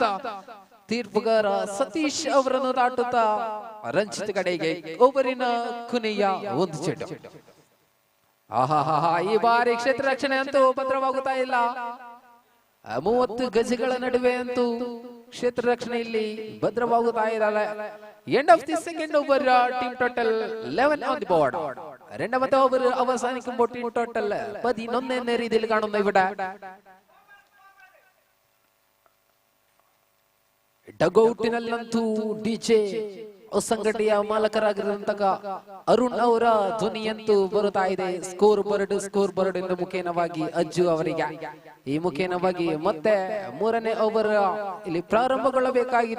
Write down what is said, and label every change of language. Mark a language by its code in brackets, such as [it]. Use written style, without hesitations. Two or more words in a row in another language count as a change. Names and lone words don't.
[kn] ತೀರ್ಪುಗಾರ ಸತೀಶ್ ಅವರನ್ನು ದಾಟುತ್ತಾ ರಂಜಿತ್ ಕಡೆಗೆ ಓವರಿನ ಕೊನೆಯ 1 ಚೆಂಡು. ಈ ಬಾರಿ ಕ್ಷೇತ್ರ ರಕ್ಷಣೆ ಅಂತೂ ಭದ್ರವಾಗುತ್ತಾ ಇಲ್ಲ. 30 ಗಜಗಳ ನಡುವೆ ಅಂತೂ ಕ್ಷೇತ್ರ ರಕ್ಷಣೆ ಇಲ್ಲಿ ಭದ್ರವಾಗುತ್ತಾ ಇರಲ್ಲ. [en] End of the second over team total 11 on the board. [ml] രണ്ടാമത്തെ ഓവർ അവസാനിക്കുമ്പോൾ [en] team total [ml] 11 എന്ന രീതിയിൽ കാണുന്നു. [kn] ഇവിടെ ಡಗೌಟಿನಲ್ಲಂತೂ ಡಿಜೆ ಸಂಘಟನೆಯ ಮಾಲಕರಾಗಿರುವಂತಹ ಅರುಣ್ ಅವರ ಧ್ವನಿಯಂತೂ ಬರುತ್ತಾ ಇದೆ. ಸ್ಕೋರ್ ಬೋರ್ಡ್ ಎಂದು ಮುಖೇನವಾಗಿ ಅಜ್ಜು ಅವರಿಗೆ. ಈ ಮುಖೇನವಾಗಿ ಮತ್ತೆ 3ನೇ ಓವರ್ ಇಲ್ಲಿ ಪ್ರಾರಂಭಗೊಳ್ಳಬೇಕಾಗಿದೆ.